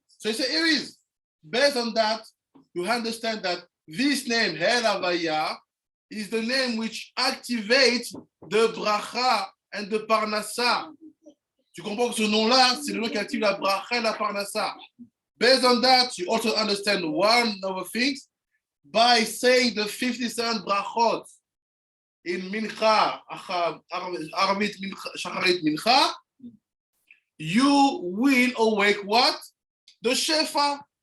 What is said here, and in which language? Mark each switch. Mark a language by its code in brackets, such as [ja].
[en] So here is based on that you understand that this name El Havaya is the name which activates the bracha and the parnassa. [fr] Tu comprends que ce nom-là, c'est le nom qui active la bracha et la parnassa. [en] Based on that, you also understand one of the things by saying the 57 brachot in Mincha, Arvit, Shacharit Mincha, you will awake what? The Shefa.